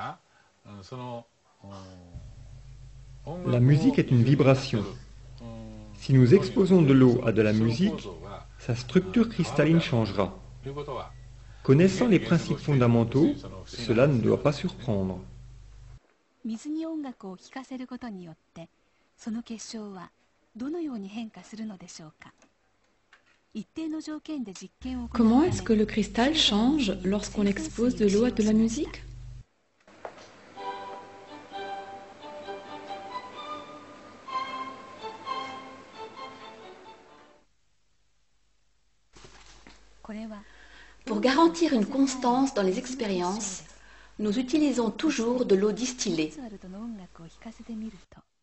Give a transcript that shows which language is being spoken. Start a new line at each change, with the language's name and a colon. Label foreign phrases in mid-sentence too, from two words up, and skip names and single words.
French: La musique est une vibration. Si nous exposons de l'eau à de la musique, sa structure cristalline changera. Connaissant les principes fondamentaux, cela ne doit pas surprendre.
Japanese: 水に音楽を聴かせることによってその結晶はどのように変化するのでしょうか。一定の条件で実験を行うため
French: Comment est-ce que le cristal change lorsqu'on expose de l'eau à de la musique?
Japanese: これは
French: Pour garantir une constance dans les expériences, nous utilisons toujours de l'eau distillée.
Japanese: モーツァルトの音楽を聴かせてみると